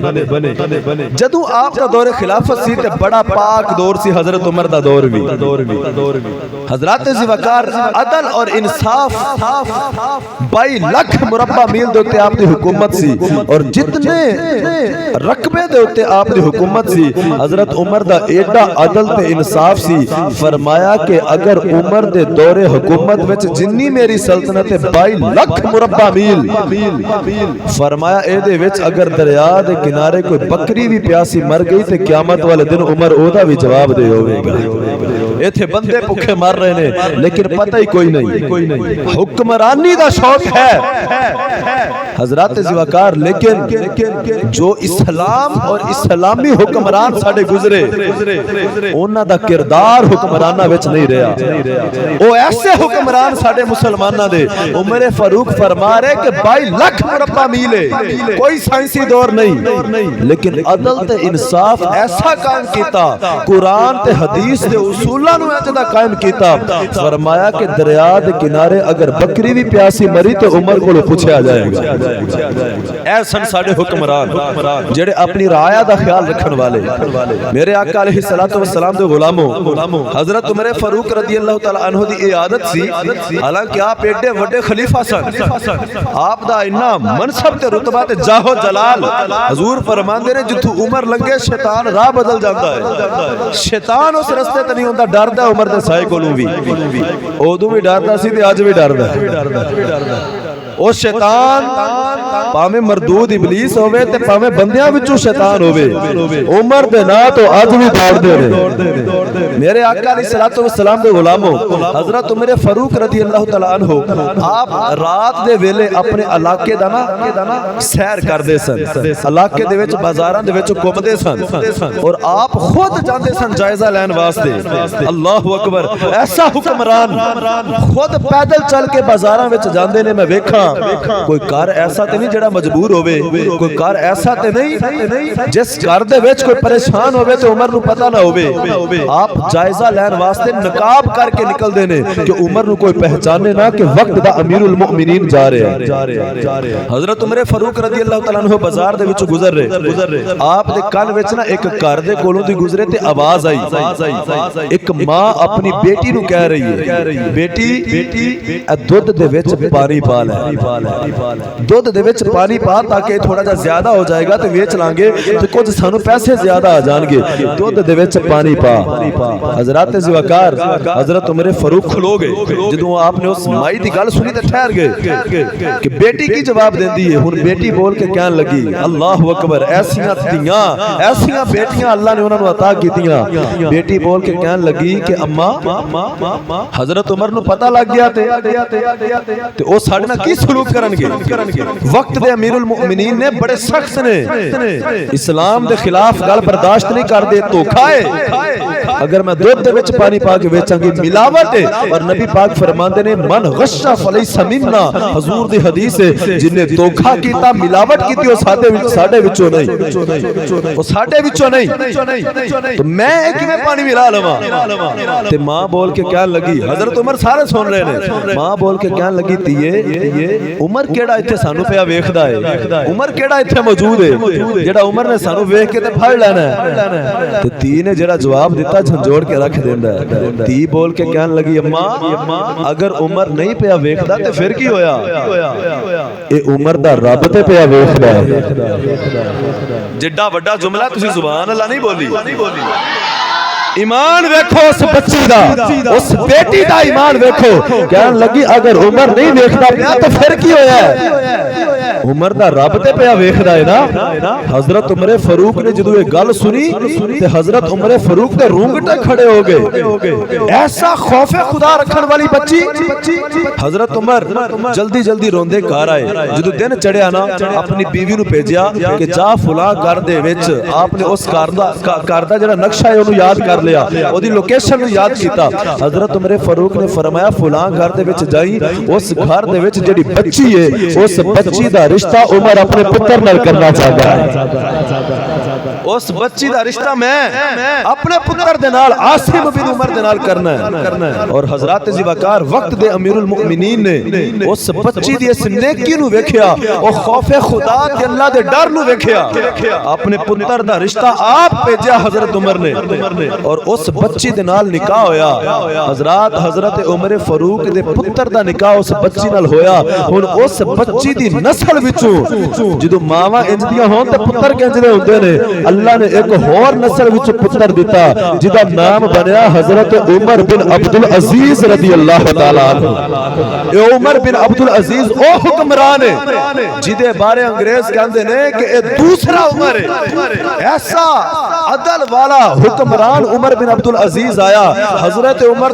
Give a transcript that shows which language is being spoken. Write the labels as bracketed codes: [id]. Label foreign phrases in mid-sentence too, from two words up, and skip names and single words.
[pa] جدوں آپ دا دور خلافت سی تے بڑا پاک دور سی حضرت عمر دا دور بھی۔ حضرات ذوالفقار عدل اور انصاف 22 لاکھ مربع میل دے اوتے آپ دی حکومت سی، اور جتنے رقبے دے اوتے آپ دی حکومت سی حضرت عمر دا ایڈا عدل تے انصاف سی، فرمایا کہ اگر عمر دے دور حکومت وچ جنی میری سلطنت 22 لاکھ مربع میل، فرمایا اے دے وچ اگر دریا دے کنارے کوئی بکری بھی پیاسی مر گئی تے قیامت والے دن عمر او دا بھی جواب دے ہوے گا۔ ایتھے بندے بھوکے مر رہے نے لیکن پتہ ہی کوئی نہیں، حکمرانی دا شوق ہے حضرات ذوالفقار، لیکن جو اسلام اور اسلامی حکمران ساڑے گزرے انہاں دا کردار حکمرانہ وچ نہیں رہا۔ او ایسے حکمران ساڑے مسلمانہ دے عمر فاروق فرما رہے کہ 22 لاکھ مربع میل ہے، کوئی سائنسی دور نہیں، لیکن عدل تے انصاف ایسا قائم کیتا، قرآن تے حدیث دے اصولاں نو ایسا قائم کیتا، فرمایا کہ دریا دے کنارے اگر بکری بھی پیاسی مری [ur] تو عمر کو پوچھا جائے گا۔ [pa] ایسا ساڑے حکمران جڑے اپنی رعایا دا خیال رکھن والے۔ میرے آقا [ar] علیہ الصلوۃ والسلام [pa] دے غلاموں، حضرت عمر فاروق [ar] رضی اللہ تعالی عنہ [pa] دی عادت سی، حالانکہ آپ ایڈے وڈے خلیفہ سن، آپ دا اتنا منصب تے رتبہ تے جاہ و جلال، حضور فرماندے نے جتھوں عمر لنگے شیطان راہ بدل جاندا ہے، شیطان اس رستے تے نہیں ہوندا، ڈردا عمر دے سائے کولوں بھی، اودوں بھی ڈردا سی تے اج بھی ڈردا ہے۔ او شیطان پاویں مردود ابلیس ہوئے تے پاویں بندیاں وچوں شیطان ہوئے، عمر دے نا تو اج بھی دوڑ دے رہے۔ میرے آقا [ar] علیہ الصلوۃ والسلام [pa] دے غلاموں، حضرت عمر فاروق [ar] رضی اللہ تعالی عنہ [pa] آپ رات دے ویلے اپنے علاقے دا نا سیر کردے سن، علاقے دے وچ بازاراں دے وچ گھومدے سن، اور آپ خود جاندے سن جائزہ لین واسطے۔ [ar] اللہ اکبر، [pa] ایسا حکمران خود پیدل چل کے بازاراں وچ جاندے نے، میں ویکھاں کوئی کار ایسا تے نہیں جڑا مجبور ہوئے، کوئی کار ایسا تے نہیں جس کار دے وچ کوئی پریشان ہوئے تو عمر نو پتہ نہ ہوئے۔ آپ جائزہ لین واسطے نقاب کر کے نکل دینے کہ عمر نو کوئی پہچانے نہ کہ وقت دا امیر المؤمنین [ur] جا رہے ہیں۔ [pa] حضرت عمر فاروق [ar] رضی اللہ تعالیٰ عنہ [pa] بازار دے وچ گزر رہے، آپ دے کان وچ نا ایک کار دے کولوں دی گزرے تے آواز آئی، ایک ماں اپنی بیٹی نو کہہ رہی ہے، بیٹی دودھ دے وچ پانی پا لے، دودھ دے وچ پانی پا تاکہ تھوڑا جا زیادہ ہو جائے گا تو ویچ لانگے تو کچھ سانو پیسے زیادہ آ جان گے، دودھ دے وچ پانی پا۔ حضرات ذوالفقار، حضرت عمر فاروق کھلو گئے جدوں آپ نے اس مائی دی گل سنی تے ٹھہر گئے کہ بیٹی کی جواب دیندی ہے، ہن بیٹی بول کے کہن لگی، [ar] اللہ اکبر، [pa] ایسیاں تیاں ایسیاں بیٹیاں اللہ نے انہاں نو عطا کیتیاں۔ بیٹی بول کے کہن لگی کہ اماں حضرت عمر نو پتہ لگ گیا تے او ساڈے نال کی سلوک کرن گے؟ وقت دے امیر المؤمنین نے بڑے سخت نے، اسلام دے خلاف گل برداشت نہیں کر دے، دھوکا ہے، اگر میں دودھ دے وچ پانی پا کے بیچاں گی ملاوٹ ہے، اور نبی پاک فرماندے نے [ar] من غش فلیس منا، [pa] حضور دی حدیث ہے جن نے دھوکا کیتا ملاوٹ کیتی او ساڈے وچوں نہیں، او ساڈے وچوں نہیں، تو میں کیویں پانی ملا لواں؟ تے ماں بول کے کہن لگی، حضرت عمر سارے سن رہے نے، ماں بول کے کہن لگی تیے عمر کیڑا ایتھے سانو پیا ویکھدا ہے، عمر کیڑا ایتھے موجود ہے جڑا عمر نے سانو ویکھ کے تے پھڑ لینا ہے؟ تے تی نے جڑا جواب دیتا جھنجوڑ کے رکھ دیندا ہے۔ تی بول کے کہن لگی، اماں اگر عمر نہیں پیا ویکھدا تے پھر کی ہویا؟ اے عمر دا رب تے پیا ویکھدا ہے۔ جڈا وڈا جملہ تسی [ar] سبحان اللہ [pa] نہیں بولی، ایمان ویکھو اس بچی دا، اس بیٹی دا ایمان ویکھو، کہن لگی اگر عمر نہیں ویکھدا پیا تو پھر کی ہویا ہے؟ عمر دا رب تے پیا ویکھدا ہے نا۔ حضرت عمر فاروق نے جدوں یہ گل سنی تے حضرت عمر فاروق دے رونگٹے کھڑے ہو گئے، ایسا خوف خدا رکھن والی بچی۔ حضرت عمر جلدی روندے گھر آئے، جدوں دن چڑھیا نا اپنی بیوی نو بھیجیا کہ جا فلاں گھر دے وچ آپ نے اس گھر دا جڑا نقشہ ہے اونوں یاد کر لیا ਉਹਦੀ ਲੋਕੇਸ਼ਨ ਨੂੰ ਯਾਦ ਕੀਤਾ حضرت عمر فاروق نے فرمایا فلاں گھر دے وچ جائی اس گھر دے وچ جڑی بچی ہے اس بچی دا رشتہ عمر اپنے پتر نال کرنا چاہتا ہے اس بچی دا رشتہ میں اپنے پتر دے نال عاصم بن عمر دے نال کرنا ہے اور حضرات ذوالفقار وقت دے امیر المؤمنین نے اس بچی دی اس نیکی نو ویکھیا او خوف خدا تے اللہ دے ڈر نو ویکھیا اپنے پتر دا رشتہ آپ بھیجیا حضرت عمر نے اور اس بچی دے نال نکاح ہویا حضرت عمر فاروق دے پتر دا نکاح اس بچی نال ہویا ہن اس بچی دی نسل وچوں جدوں ماواں انجدیاں ہون تے پتر کنجدے ہوندے نے اللہ نے ایک اور نسل وچ پتر دیتا جدا نام بنیا حضرت عمر بن عبدالعزیز [ar] رضی اللہ تعالی عنہ [pa] اے عمر بن عبدالعزیز او حکمران ہے جدے بارے انگریز کہندے نے کہ اے دوسرا عمر ہے ایسا عدل والا حکمران عمر بن عبدالعزیز آیا حضرت عمر